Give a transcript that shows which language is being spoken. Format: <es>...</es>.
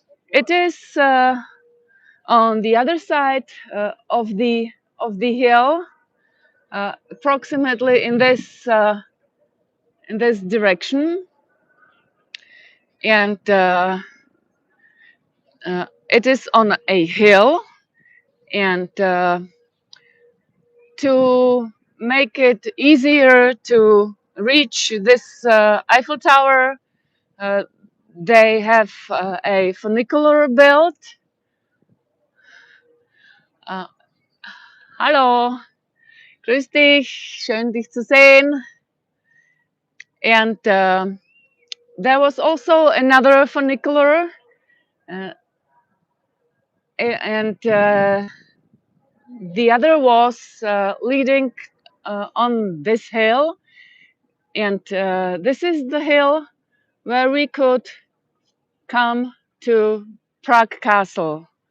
<en>It is on the other side of the hill, approximately in this direction, and it is on a hill. And to make it easier to reach this Eiffel Tower, uh, they have a funicular built.</en> <de>Uh, Hallo, grüß dich, schön dich zu sehen.</de> <en>And there was also another funicular, and the other was leading on this hill. And this is the hill where we could come to Prague Castle.</en>